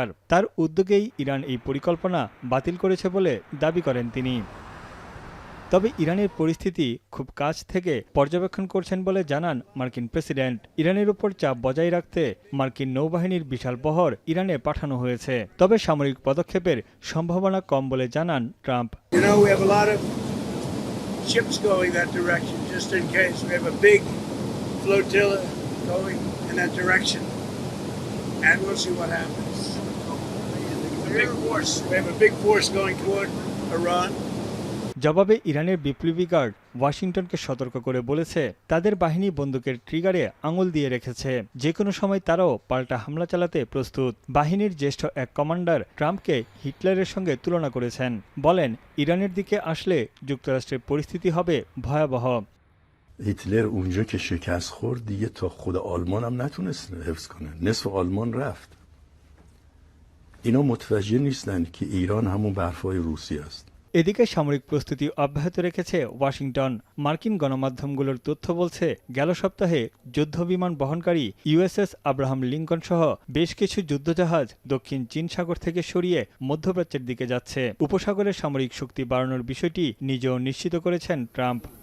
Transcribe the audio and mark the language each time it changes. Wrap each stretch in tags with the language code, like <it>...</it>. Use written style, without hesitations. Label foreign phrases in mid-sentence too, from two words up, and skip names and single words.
<bn>তার উদ্যোগেই ইরান এই পরিকল্পনা বাতিল করেছে বলে দাবি করেন তিনি। তবে ইরানের পরিস্থিতি খুব কাছ থেকে পর্যবেক্ষণ করছেন বলে জানান মার্কিন প্রেসিডেন্ট। ইরানের উপর চাপ বজায় রাখতে মার্কিন নৌবাহিনীর বিশাল বহর ইরানে পাঠানো হয়েছে। তবে সামরিক পদক্ষেপের সম্ভাবনা কম বলে জানান ট্রাম্প।</bn> <en>Ships going that direction just in case. We have a big flotilla going in that direction, and we'll see what happens. A big force. We have a big force going toward Iran.</en> <bn>জবাবে ইরানের বিপ্লবী গার্ড ওয়াশিংটনকে সতর্ক করে বলেছে, তাদের বাহিনী বন্দুকের ট্রিগারে আঙুল দিয়ে রেখেছে, যে কোনো সময় তারাও পাল্টা হামলা চালাতে প্রস্তুত। বাহিনীর জ্যেষ্ঠ এক কমান্ডার ট্রাম্পকে হিটলারের সঙ্গে তুলনা করেছেন। বলেন, ইরানের দিকে আসলে যুক্তরাষ্ট্রের পরিস্থিতি হবে ভয়াবহ।</bn> <fa>هیتلر اونجا که شکست خورد دیگه تا خود آلمان هم نتونست حفظ کنه. نصف آلمان رفت. اینا متوجه نیستن که ایران همون برفای روسیه است.</fa> <bn>এদিকে সামরিক প্রস্তুতি অব্যাহত রেখেছে ওয়াশিংটন। মার্কিন গণমাধ্যমগুলোর তথ্য বলছে, গেল সপ্তাহে যুদ্ধবিমান বহনকারী ইউএসএস আব্রাহাম লিঙ্কন সহ বেশ কিছু যুদ্ধজাহাজ দক্ষিণ চীন সাগর থেকে সরিয়ে মধ্যপ্রাচ্যের দিকে যাচ্ছে। উপসাগরের সামরিক শক্তি বাড়ানোর বিষয়টি নিজেও নিশ্চিত করেছেন ট্রাম্প।</bn>